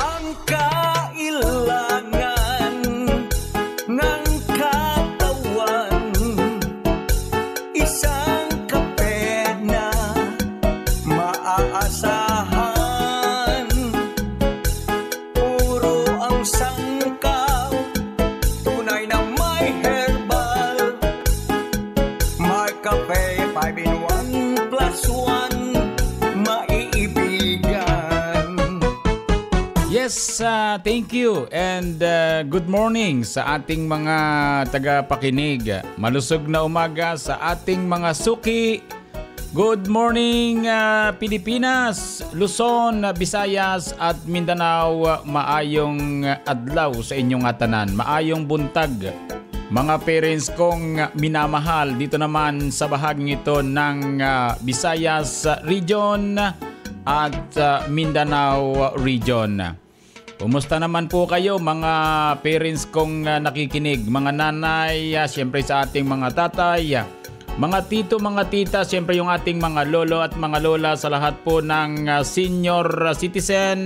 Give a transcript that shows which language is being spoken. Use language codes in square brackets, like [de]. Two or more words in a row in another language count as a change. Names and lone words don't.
[tl] Ang kailangan ng katawan, isang kape na maaasahan. Puro ang sangkaw, tunay na may herbal. May kape, 5 in 1 plus 1, maiibigan. [en] Yes, thank you and good morning [tl] sa ating mga tagapakinig. Malusog na umaga sa ating mga suki. [en] Good morning [tl] Pilipinas, Luzon, Visayas at Mindanao. [ceb] Maayong adlaw sa inyong atanan. Maayong buntag [tl] mga parents kong minamahal. Dito naman sa bahaging ito ng Visayas region at Mindanao region. Kumusta naman po kayo mga parents kong nakikinig, mga nanay, siyempre sa ating mga tatay, mga tito, mga tita, siyempre yung ating mga lolo at mga lola, sa lahat po ng [en] senior citizen.